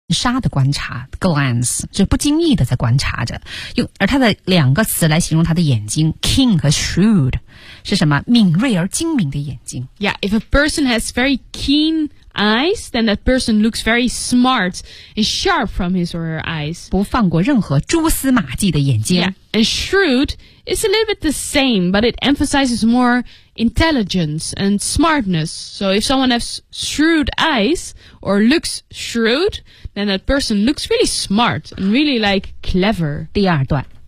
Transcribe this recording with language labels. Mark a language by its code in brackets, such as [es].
[zh] 面纱的观察 glance， 是不经意的在观察着。用而它的两个词来形容他的眼睛 ，keen 和 shrewd， 是什么？敏锐而精明的眼睛。 [en] Yeah， if a person has very keen eyes, then that person looks very smart and sharp from his or her eyes. [zh] 不放过任何蛛丝马迹的眼睛。 [en] Yeah. And shrewd is a little bit the same, but it emphasizes more intelligence and smartness. So if someone has shrewd eyes or looks shrewd, then that person looks really smart and really like clever. [zh] 第二段。